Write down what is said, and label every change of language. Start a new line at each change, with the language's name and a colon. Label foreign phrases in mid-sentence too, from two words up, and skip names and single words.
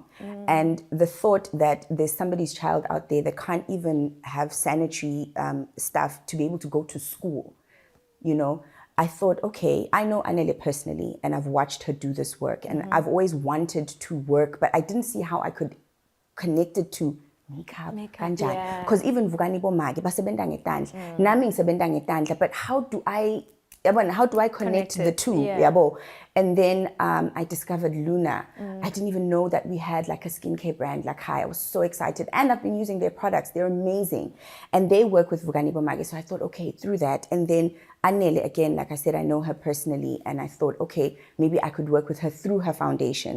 English: And the thought that there's somebody's child out there that can't even have sanitary stuff to be able to go to school, I thought, okay, I know Anele personally, and I've watched her do this work. And I've always wanted to work, but I didn't see how I could connect it to makeup kanjani, because even vukani bomake
Swati: basebenza ngetandla nami ngisebenza ngetandla,
English: but how do I connect the two? Yabo. And then I discovered Luna. I didn't even know that we had like a skincare brand like Hi. I was so excited, and I've been using their products. They're amazing, and they work with Vugani Bomage. So I thought, okay, through that. And then Anele, again, like I said, I know her personally, and I thought, okay, maybe I could work with her through her foundation.